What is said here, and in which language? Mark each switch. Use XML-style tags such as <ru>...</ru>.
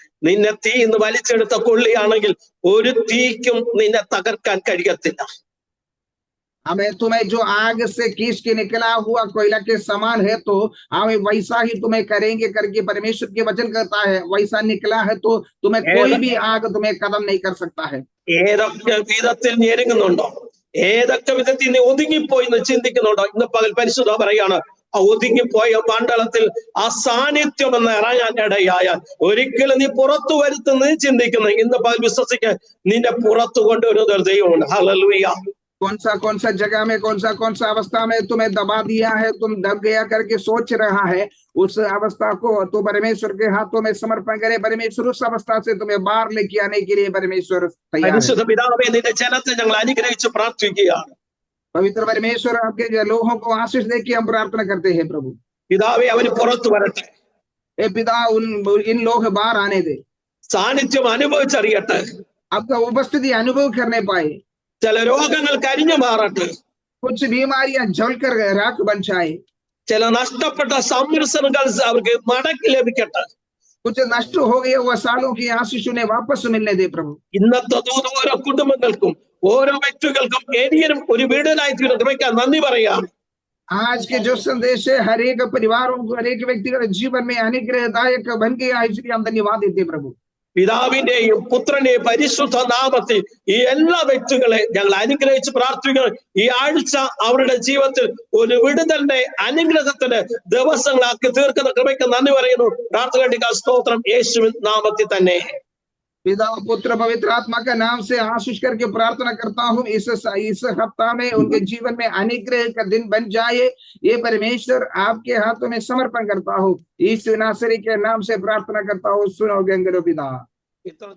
<ml>നിന്നെ തീയിന്ന് വലിച്ചെടുത്ത കൊള്ളിയാണെങ്കിൽ ഒരു തീക്കും നിന്നെ തകർക്കാൻ കഴിയത്തില്ല.</ml> <hi>हमें तुम्हें जो आग से खींच के निकला हुआ कोयला के समान है, तो हमें वैसा ही तुम्हें करेंगे करके परमेश्वर के वचन करता है. वैसा निकला है तो तुम्हें कोई भी आग तुम्हें कदम नहीं कर सकता है.</hi> <ml>ഏതൊക്കെ വിധത്തിൽ ഞെരുങ്ങുന്നുണ്ടോ, ഏതൊക്കെ വിധത്തിൽ നീ ഒതുങ്ങിപ്പോയി എന്ന് ചിന്തിക്കുന്നുണ്ടോ, ഇന്ന് പകൽ പരിശുദ്ധ പറയാണ് ആ ഒതുങ്ങിപ്പോയ മണ്ഡലത്തിൽ ആ സാന്നിധ്യം എന്ന് ഇറങ്ങാൻ ഇടയായാൽ ഒരിക്കലും നീ പുറത്തു വരുത്തുന്ന ചിന്തിക്കുന്നു. ഇന്ന് പകൽ വിശ്വസിക്ക് നിന്നെ പുറത്തു കൊണ്ടുവരുന്ന ഒരു ദൈവമുണ്ട്. ഹല്ലേലൂയ.</ml> <hi>कौन सा जगह में कौन सा अवस्था में तुम्हें दबा दिया है, तुम दब गया करके सोच रहा है, उस अवस्था को तो परमेश्वर के हाथों में समर्पण करे. परमेश्वर उस अवस्था से तुम्हें बाहर लेके आने के लिए परमेश्वर तैयार है.</hi> <ml>പരിശുദ്ധ പിതാവേ, നിന്റെ ജനത്തെ ഞങ്ങൾ അനുഗ്രഹിച്ച് പ്രാർത്ഥിക്കുകയാണ്.</ml> <hi>पवित्र परमेश्वर, आपके लोगों को आशीष देके हम प्रार्थना करते हैं. प्रभु</hi> <ml>പിതാവേ, അവര് പുറത്തു വരട്ടെ.</ml> <hi>ए पिता, इन लोग बाहर आने दे.</hi> <ml>സാന്നിധ്യം അനുഭവിച്ചറിയട്ടെ.</ml> <hi>आपका उपस्थिति अनुभव करने पाए.</hi> <ml>ചില രോഗങ്ങൾ കരിഞ്ഞു മാറട്ടെ.</ml> <hi>कुछ बीमारियां जलकर राख बन जाए.</hi> <ml>ചില നഷ്ടപ്പെട്ട സംരക്ഷണങ്ങൾ അവർക്ക് മടക്കി ലഭിക്കട്ടെ.</ml> <hi>कुछ नष्ट हो गए वह सालों की आशीष उन्हें वापस मिलने दे. प्रभु</hi> <ml>ഇന്നത്തെ ദൂത് ഓരോ കുടുംബങ്ങൾക്കും ഓരോ വ്യക്തികൾക്കും ഏരിയനും ഒരു വീടിനായി തീർക്കാൻ നന്ദി പറയാം.</ml> <hi>आज के जो संदेश है हर एक परिवारों को, हर एक व्यक्तिगत जीवन में अनुग्रहदायक बन गया, इसलिए हम धन्यवाद देते. प्रभु</hi> <ml>പിതാവിന്റെയും പുത്രന്റെയും പരിശുദ്ധ നാമത്തിൽ ഈ എല്ലാ വ്യക്തികളെ ഞങ്ങൾ അനുഗ്രഹിച്ച് പ്രാർത്ഥിക്കുന്നു. ഈ ആഴ്ച അവരുടെ ജീവിതത്തിൽ ഒരു വിടുതലിന്റെ അനുഗ്രഹത്തിന്റെ ദിവസങ്ങളാക്കി തീർക്കുന്ന കൃപയ്ക്ക് നന്ദി പറയുന്നു. പ്രാർത്ഥന സ്തോത്രം യേശുവിൻ നാമത്തിൽ തന്നെ.</ml> <hi>पिता पुत्र पवित्र आत्मा का नाम से आशीष करके प्रार्थना करता हूँ. इस हफ्ता में उनके जीवन में अनुग्रह का दिन बन जाए, ये परमेश्वर आपके हाथों में समर्पण करता हूँ. यीशु नासरी के नाम से प्रार्थना करता हूँ. सुनो गंगरो पिता.</hi>